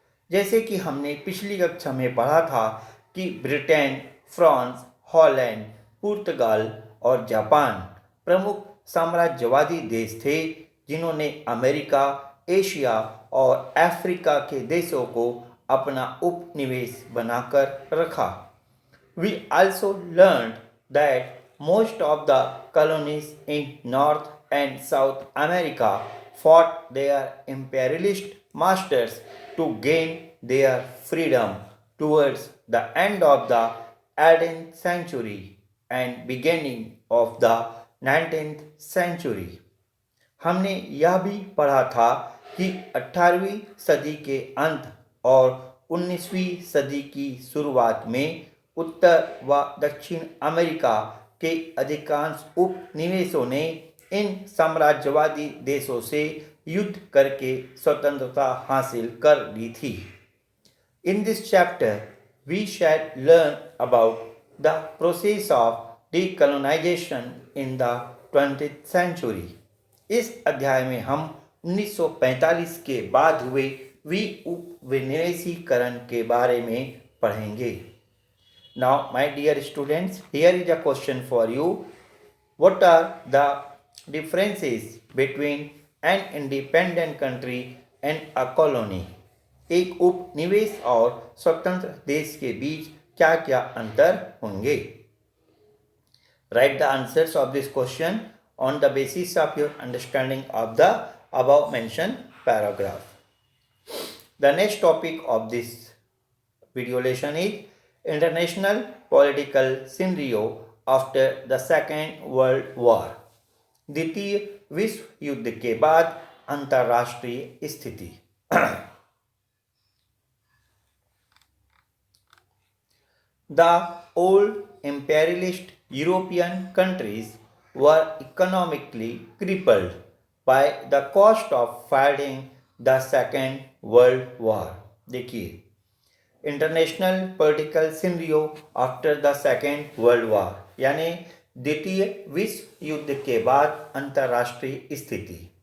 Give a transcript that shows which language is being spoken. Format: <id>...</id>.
<hi>जैसे कि हमने पिछली कक्षा में पढ़ा था कि ब्रिटेन, फ्रांस, हॉलैंड, पुर्तगाल और जापान प्रमुख साम्राज्यवादी देश थे जिन्होंने अमेरिका, एशिया और अफ्रीका के देशों को अपना उपनिवेश बनाकर रखा.</hi> <en>We also learned that most of the colonies in North and South America fought their imperialist masters to gain their freedom towards the end of the 18th century and beginning of the 19th century.</en> <hi>हमने यह भी पढ़ा था कि 18वीं सदी के अंत और 19वीं सदी की शुरुआत में उत्तर व दक्षिण अमेरिका के अधिकांश उपनिवेशों ने इन साम्राज्यवादी देशों से युद्ध करके स्वतंत्रता हासिल कर ली थी.</hi> <en>In this chapter, we shall learn about the process of decolonization in the 20th century.</en> <hi>इस अध्याय में हम 1945 के बाद हुए उपनिवेशीकरण के बारे में पढ़ेंगे.</hi> <en>Now, my dear students, here is a question for you. What are the differences between an independent country and a colony?</en> <hi>एक उपनिवेश और स्वतंत्र देश के बीच क्या क्या अंतर होंगे?</hi> <en>Write the answers of this question on the basis of your understanding of the above mentioned paragraph. The next topic of this video lesson is international political scenario after the Second World War.</en> <hi>द्वितीय विश्व युद्ध के बाद अंतर्राष्ट्रीय स्थिति.</hi> <en>The old imperialist European countries were economically crippled by the cost of fighting the Second World War.</en> <hi>देखिए,</hi> <en>international political scenario after the second world war</en> <hi>यानी द्वितीय विश्व युद्ध के बाद अंतर्राष्ट्रीय स्थिति.</hi>